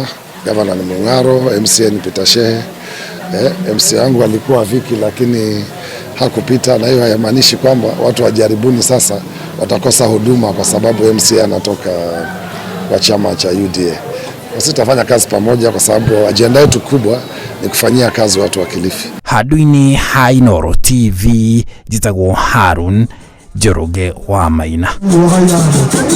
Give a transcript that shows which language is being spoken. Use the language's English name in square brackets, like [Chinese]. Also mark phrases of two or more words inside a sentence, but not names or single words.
[Swahili] Gavana ni Mung'aro, MCA ni Peter Shehe. MCA wangu alikuwa Viki lakini hakupita, na hiyo haimaanishi kwamba watu wa Jaribuni sasa watakosa huduma kwa sababu MCA anatoka kwa chama cha UDA. Sisi tutafanya kazi pamoja kwa sababu ajenda yetu kubwa ni kufanyia kazi watu wa Kilifi. [Kikuyu] Handũ-inĩ ha Inooro TV, njĩtagwo Harun Njoroge wa Maina.